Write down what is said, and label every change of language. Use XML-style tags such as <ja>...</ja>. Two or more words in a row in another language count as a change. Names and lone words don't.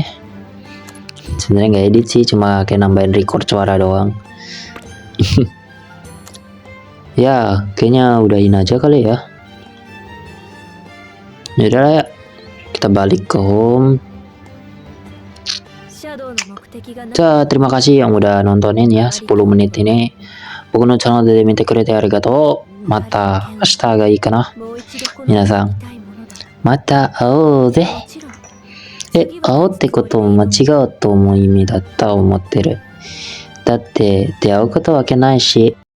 <id>Sebenarnya nggak edit sih, cuma kayak nambahin record suara doang. Ya, kayaknya udahin aja kali ya. Yaudah lah ya, kita balik ke home. Terima kasih yang udah nontonin ya 10 menit ini.</id> <ja>僕のチャンネルで見てくれてありがとう。また明日がいいかな。皆さん、また会おうぜ。会おうってことも間違うと思う意味だった思ってる。だって出会うことわけないし。</ja>